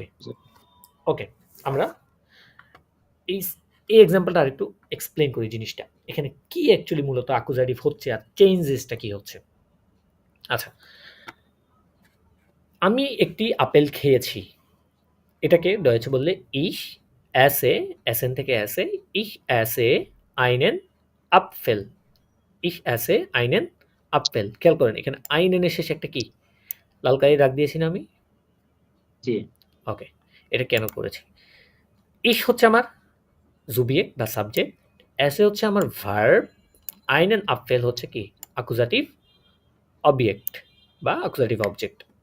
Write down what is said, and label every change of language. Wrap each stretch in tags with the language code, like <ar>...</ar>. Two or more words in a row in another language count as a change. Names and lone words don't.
<bn>ওকে, আমরা এই এই এক্সাম্পলটা আরেকটু এক্সপ্লেন করি জিনিসটা, এখানে কি অ্যাকচুয়ালি মূলত অ্যাকুজাটিভ হচ্ছে আর চেঞ্জেসটা কি হচ্ছে। আচ্ছা, আমি একটি আপেল খেয়েছি, এটাকে ডয়েচে বললে</bn> <de>ich esse,</de> <bn>এসেন থেকে এসে,</bn> <de>ich esse einen Apfel, ich esse einen Apfel।</de> <bn>খেয়াল করেন এখানে einen এর শেষে একটা কি লাল কালি দাগ দিয়েছি না আমি? ওকে, এটা কেন করেছি? ich হচ্ছে আমার জুবিয়েক্ট বা সাবজেক্ট, esse হচ্ছে আমার ভার্ব,</bn> <de>einen Apfel</de> <bn>হচ্ছে কি অ্যাকুজাটিভ অবজেক্ট বা অ্যাকুজাটিভ অবজেক্ট।</bn>